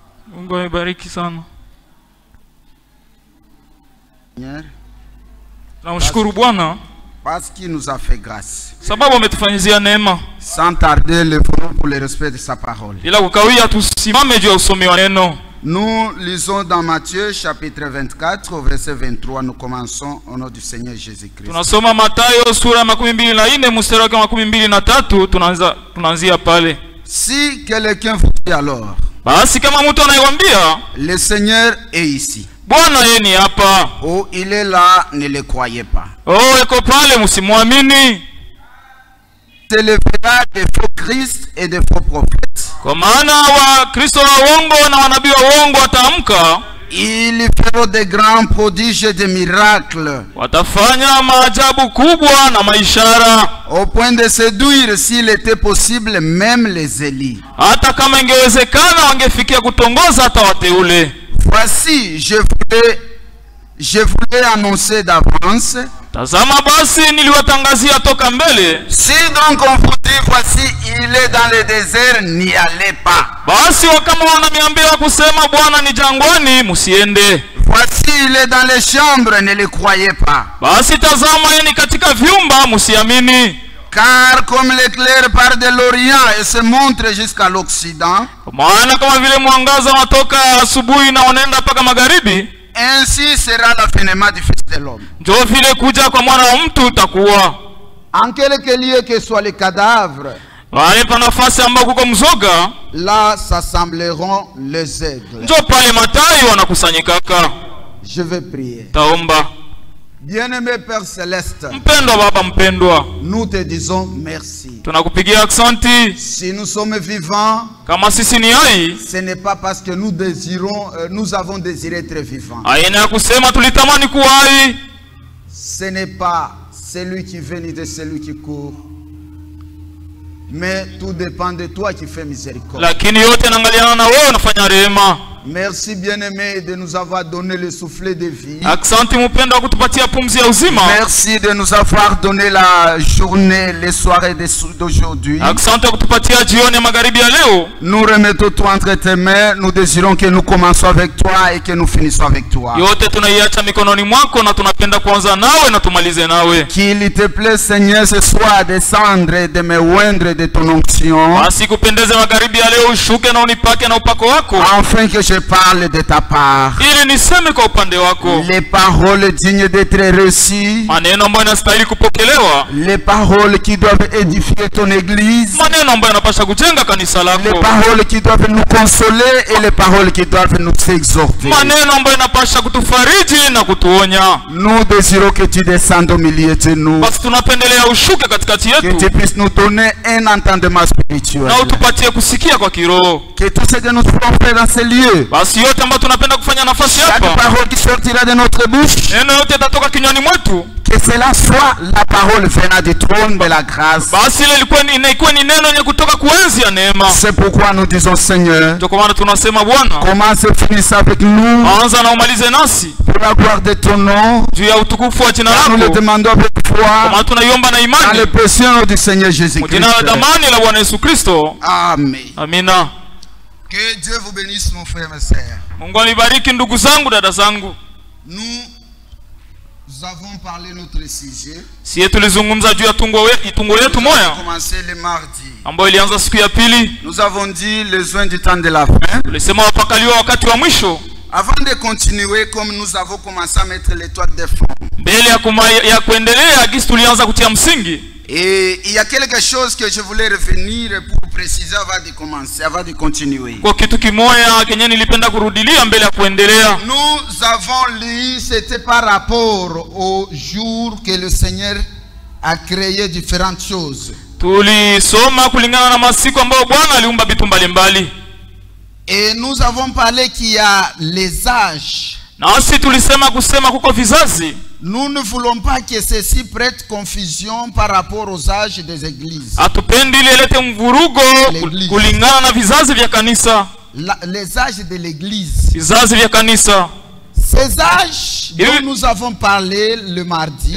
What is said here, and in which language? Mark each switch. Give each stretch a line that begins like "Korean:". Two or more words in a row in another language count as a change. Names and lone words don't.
Swahili: Mungu awabariki sana. Tunamshukuru Bwana
French: parce qu'il nous a fait grâce.
Swahili: sababu ametufanyizia neema.
French: Sans tarder, lèvons pour le respect de sa parole.
Swahili: Bila kukawia tusimame juu ya usomi wa neno.
French: Nous lisons dans Matthieu chapitre 24 au verset 23. Nous commençons au nom du Seigneur Jésus-Christ.
Swahili: Tunasoma Mathayo sura 24 mstari wa 23, tunaanzia pale.
French: Si quelqu'un vous dit alors,
Swahili: basi kama mtu anayewambia
French: le Seigneur est ici,
Swahili: Bwana yeye ni hapa,
French: oh il est là, ne le croyez pas.
Swahili: Oh eko pale, msimwamini.
French: S'élèvera des faux Christ et des faux prophètes.
Swahili: Kwa maana wa Kristo wa uongo na wanabii wa uongo wataamka.
French: Ils feront des grands prodiges et des miracles.
Swahili: Watafanya maajabu kubwa na maishara.
French: Au point de séduire, s'il était possible, même les Élis.
Swahili: Hata kama ingewezekana wangefikia kutongoza hata wateule.
French: Voici, je voulais annoncer d'avance.
Swahili: Tazama basi niliwatangazia toka mbele.
French: Si donc on vous dit voici il est dans le désert, n'y allez pas.
Swahili: Basi kama wananiambia kusema Bwana ni jangwani, msiende.
French: Voici il est dans les chambres, ne le croyez pas.
Swahili: Basi tazama yeye ni katika vyumba, msiamini.
French: Car comme l'éclair part de l'Orient et se montre jusqu'à l'Occident,
Swahili: maana kama vile mwangaza unatoka asubuhi na unaenda mpaka magharibi,
French: ainsi sera l'avènement du Fils de l'homme.
Swahili: Ndio vile kuja kwa mwana wa mtu utakuwa.
French: En quelque lieu que soit les cadavres,
Swahili: wale pa nafasi ambao kuko mzoga,
French: là s'assembleront les aigles.
Swahili: Ndio pale matai wanakusanyikaka.
French: Je vais prier.
Swahili: Taomba.
French: Bien-aimé Père Céleste,
Swahili: mpendwa Baba mpendwa,
French: nous te disons merci.
Swahili: Tunakupigia asante.
French: Si nous sommes vivants,
Swahili: kama sisi ni hai,
French: ce n'est pas parce que nous avons désiré être vivants.
Swahili: Haina kusema tulitamani kuwa hai.
French: Ce n'est pas celui qui vient ni de celui qui court, mais tout dépend de toi qui fais miséricorde.
Swahili: Lakini yote naangaliana na wewe unafanya rehema.
French: Merci bien-aimé de nous avoir donné le soufflet de vie.
Swahili: Asante mpendwa kutupatia pumzi ya uzima.
French: Merci de nous avoir donné la journée, les soirées d'aujourd'hui.
Swahili: Asante kutupatia jioni ya magharibi ya leo.
French: Nous remettons toi entre tes mains. Nous désirons que nous commençons avec toi et que nous finissons avec toi.
Swahili: Yote tunaiacha mikononi mwako na tunapenda kuanza nawe na tumalize nawe.
French: Qu'il te plaît Seigneur ce soir descendre et de me oindre de ton onction.
Swahili: Basi kupendeze magharibi ya leo ushuke na unipake na upako wako.
French: Afin que je parle de ta part.
Swahili: Ili niseme kwa upande wako.
French: Les paroles dignes d'être reçues.
Swahili: Maneno ambayo yanastahili kupokelewa.
French: Les paroles qui doivent édifier ton église.
Swahili: Maneno ambayo yanapaswa kujenga kanisa lako.
French: Les paroles qui doivent nous consoler et les paroles qui doivent nous exhorter.
Swahili: Maneno ambayo yanapaswa kutufariji na kutuonya.
French: Nous désirons que tu descendes au milieu de nous.
Swahili: Basi tunapendelea ushuke katikati yetu.
French: Que tu puisses nous donner un entendement spirituel.
Swahili: Na utupatie kusikia kwa kiroho.
French: Que tout ce que nous pouvons faire dans ces lieux.
Swahili: Basi yote ambayo tunapenda kufanya nafasi hapa.
French: Chaque parole qui sortira de notre bouche.
Swahili: Neno yote itatoka kinywani mwetu.
French: Que cela soit la parole venant du trône de la grâce.
Swahili: Basi ile ilikuwa ni neno yenye kutoka kuenzi ya neema.
French: C'est pourquoi nous disons Seigneur.
Swahili: Ndio kwa maana tunasema Bwana.
French: Commence et finisse avec nous.
Swahili: Anza na umalize nasi.
French: Pour la gloire de ton nom.
Swahili: Juu ya utukufu wa jina lako.
French: Nous le demandons avec foi.
Swahili: Kwa maana tunaiomba na imani.
French: Dans le précieux nom du Seigneur Jésus-Christ.
Swahili: Jina la damani la Bwana Yesu Kristo.
French: Amen.
Swahili: Amina.
French: Que Dieu vous bénisse mon frère et mes sœurs.
Swahili: Mungu anibariki ndugu zangu, dada zangu.
French: Nous avons parlé notre sujet.
Swahili: Sie tulizungumza juu ya tungo letu moya.
French: Commencé le mardi.
Swahili: Ambayo ilianza siku ya pili.
French: Nous avons dit les joints du temps de la fin.
Swahili: Tulisema wapakaliwa wakati wa mwisho.
French: Avant de continuer, comme nous avons commencé à mettre l'étoile de fond.
Swahili: Mbele ya kuendelea gisi tulianza kutia msingi.
French: Et il y a quelque chose que je voulais revenir pour préciser avant de commencer, avant de continuer.
Swahili: Kwa kitu kimoja kenye nilipenda kurudilia mbele ya kuendelea.
French: Nous avons lu, c'était par rapport au jour que le Seigneur a créé différentes choses.
Swahili: Tulisoma kulingana na masiku ambayo Bwana aliumba vitu mbalimbali.
French: Et nous avons parlé qu'il y a les âges.
Swahili: Nasi tulisema kusema kuko vizazi.
French: Nous ne voulons pas que ceci prête confusion par rapport aux âges des églises.
Swahili: Hatupendi ile ilete mvurugo kulingana na vizazi vya kanisa.
French: Les âges de l'église.
Swahili: Vizazi vya kanisa.
French: Ces âges dont nous avons parlé le mardi.